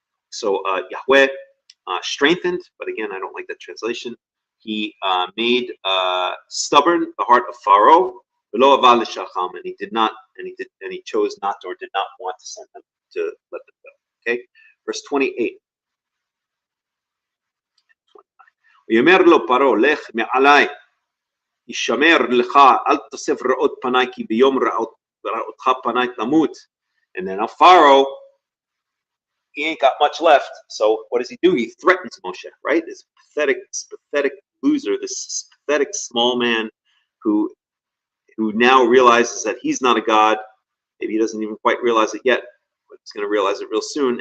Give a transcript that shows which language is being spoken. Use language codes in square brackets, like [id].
[en] So Yahweh strengthened, but again, I don't like that translation. He made stubborn the heart of Pharaoh, and he did not, and he chose not to, or did not want to send them to let them go. Okay, verse 28. [he] ויאמר לו פרעה, לך מעלי, ישמר לך, אל תוסף רעות פניי, כי ביום ראותך פניי תמות. [en] And then now Pharaoh, he ain't got much left. So what does he do? He threatens Moshe, right? This pathetic loser, this pathetic small man who now realizes that he's not a god. Maybe he doesn't even quite realize it yet, but he's going to realize it real soon.